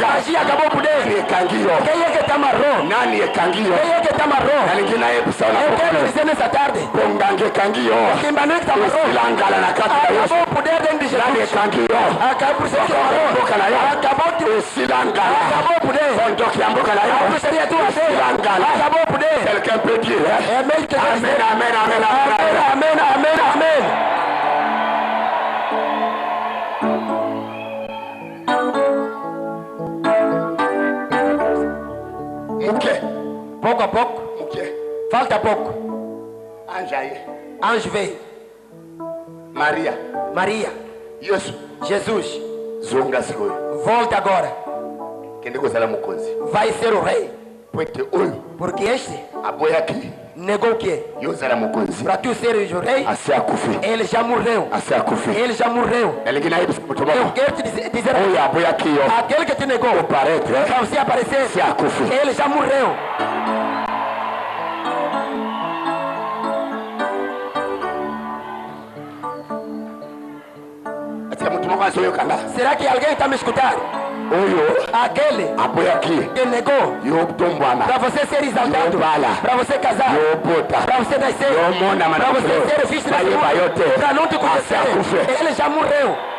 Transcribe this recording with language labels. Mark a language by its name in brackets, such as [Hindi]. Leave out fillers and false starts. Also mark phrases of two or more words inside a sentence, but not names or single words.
[Portuguese] A magia acabou o poder. Quem é que te amarrou? Quem é que te amarrou? Eu quero dizer nessa tarde. Quem manou que te amarrou? Acabou o poder dentro de Jesus. Acabou o poder. Acabou o poder. A bruxaria tua vez. Acabou o poder. [French] Quelqu'un peut dire, hein? [Portuguese] Amen, Amen, amen, amen, amen, amen, amen. Ok. Pouco a pouco. Ok. Falta pouco. Anjaye. Anjo veio. Maria. Maria. Yesu. Jesus. [Lingala] Zonga sigoyo. [Portuguese] Volta agora. [Lingala] Kende kozala mukonzi. [Portuguese] Vai ser o rei. [Lingala] Pwete oyo. [Portuguese] Porque este [Lingala] Aboyaki. [Portuguese] negou o quê? [Lingala] Yozala mukonzi. [Portuguese] Para tu seres o rei. [Lingala] Ase akufi. [Portuguese] Ele já morreu. [Lingala] Ase akufi. [Portuguese] Ele já morreu. Eu quero te dizer [Lingala] oyo aboyaki yo. [Portuguese] aquele que te negou para você aparecer. Ase akufi. Ele já morreu. Será que alguém está me escutando? Aquele que negou para você ser exaltado, para você casar, para você nascer, para você ser visto nesse mundo, para não te conhecer, ele já morreu.